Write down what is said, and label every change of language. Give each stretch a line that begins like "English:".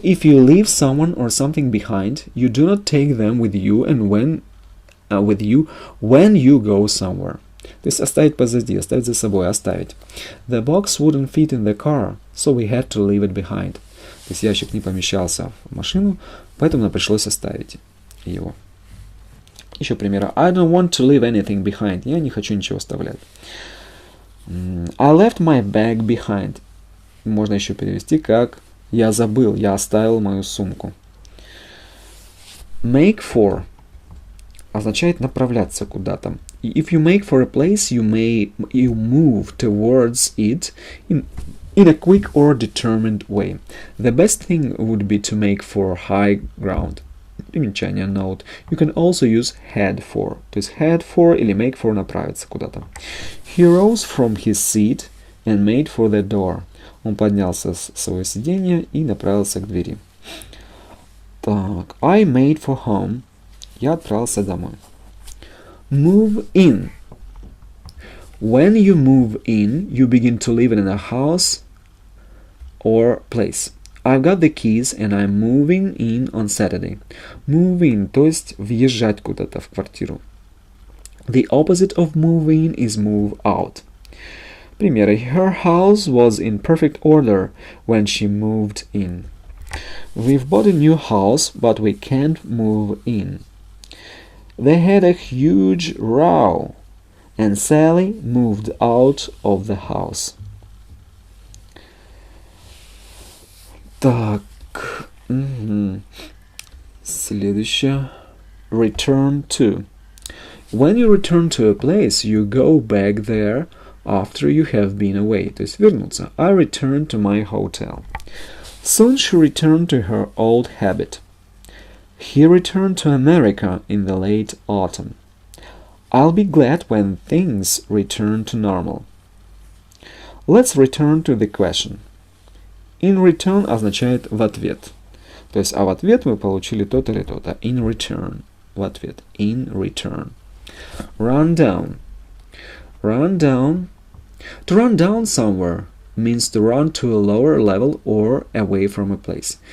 English: If you leave someone or something behind, you do not take them with you when you go somewhere.
Russian: То есть оставить позади, оставить за собой, оставить.
English: The box wouldn't fit in the car, so we had to leave it behind.
Russian: То есть ящик не помещался в машину, поэтому нам пришлось оставить его. Еще примеры.
English: I don't want to leave anything behind.
Russian: Я не хочу ничего оставлять.
English: I left my bag behind.
Russian: Можно еще перевести как я забыл, я оставил мою сумку. Make for означает направляться куда-то.
English: If you make for a place, you move towards it in a quick or determined way. The best thing would be to make for high ground.
Russian: Примечание,
English: note. You can also use head for.
Russian: То есть head for или make for направиться куда-то.
English: He rose from his seat and made for the door.
Russian: Он поднялся с своего сиденья и направился к двери. Так,
English: I made for home.
Russian: Я отправился домой. Move in.
English: When you move in, you begin to live in a house or place. I've got the keys and I'm moving in on Saturday.
Russian: Move in, то есть въезжать куда-то в квартиру.
English: The opposite of move in is move out.
Russian: Примеры.
English: Her house was in perfect order when she moved in. We've bought a new house, but we can't move in. They had a huge row, and Sally moved out of the house.
Russian: Так. Следующее. Return to.
English: When you return to a place, you go back there after you have been away.
Russian: То есть вернуться.
English: I returned to my hotel. Soon she returned to her old habit. He returned to America in the late autumn. I'll be glad when things return to normal. Let's return to the question.
Russian: In return означает в ответ. То есть, а в ответ мы получили то-то или то-то.
English: In return.
Russian: В ответ.
English: In return. Run down. Run down. To run down somewhere means to run to a lower level or away from a place.